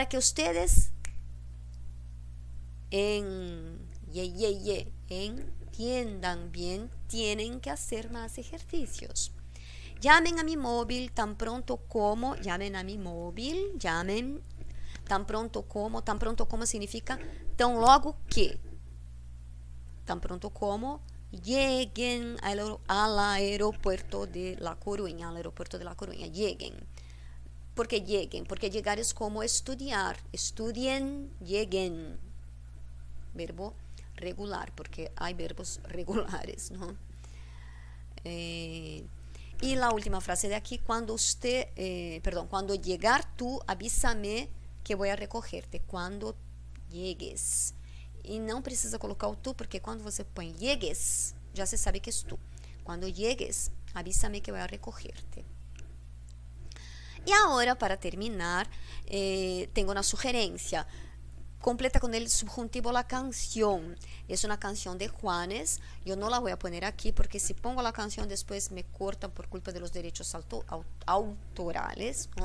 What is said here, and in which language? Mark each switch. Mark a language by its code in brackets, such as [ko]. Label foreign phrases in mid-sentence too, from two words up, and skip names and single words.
[es] Para que ustedes entiendan bien, tienen que hacer más ejercicios. Llamen a mi móvil tan pronto como, llamen a mi móvil, llamen tan pronto como significa [pt] tão logo que, [es] tan pronto como lleguen al aeropuerto de La Coruña, lleguen. ¿Por qué lleguen? Porque llegar es como estudiar, estudien, lleguen, verbo regular, porque hay verbos regulares, ¿no? Y la última frase de aquí, cuando llegar tú, avísame que voy a recogerte, cuando llegues. [pt] E não precisa colocar o tu, porque quando você põe llegues, já se sabe que és tu. [es] Quando llegues, avísame que voy a recogerte. Y ahora, para terminar, tengo una sugerencia. Completa con el subjuntivo la canción. Es una canción de Juanes. Yo no la voy a poner aquí porque si pongo la canción después me cortan por culpa de los derechos autorales, ¿no?